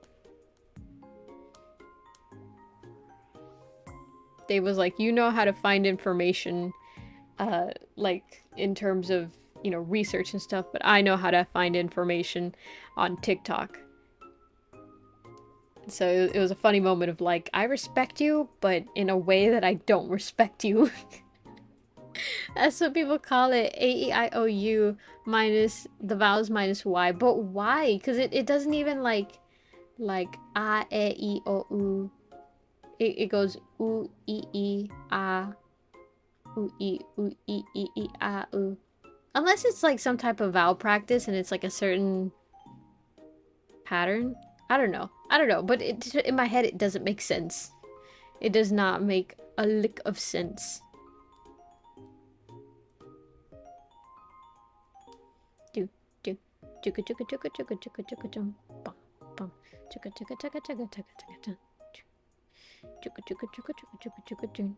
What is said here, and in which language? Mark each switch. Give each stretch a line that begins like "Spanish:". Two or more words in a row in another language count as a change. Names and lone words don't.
English: Dave was like, you know how to find information, like in terms of, you know, research and stuff, but I know how to find information on TikTok. So it was a funny moment of like, I respect you, but in a way that I don't respect you. That's what people call it. A-E-I-O-U minus the vowels minus Y. But why? Because it doesn't even like A-E-I-O-U. It goes U-E-E-A. U-E-U-E-E-E-A-U. Unless it's like some type of vowel practice and it's like a certain pattern. I don't know. I don't know. But in my head, it doesn't make sense. It does not make a lick of sense. Do, do, chugga chugga chugga chugga chugga chugga chum. Bum, bum. Chugga chugga chugga chugga chugga chugga chum. Chugga chugga chugga chugga chugga chugga chum.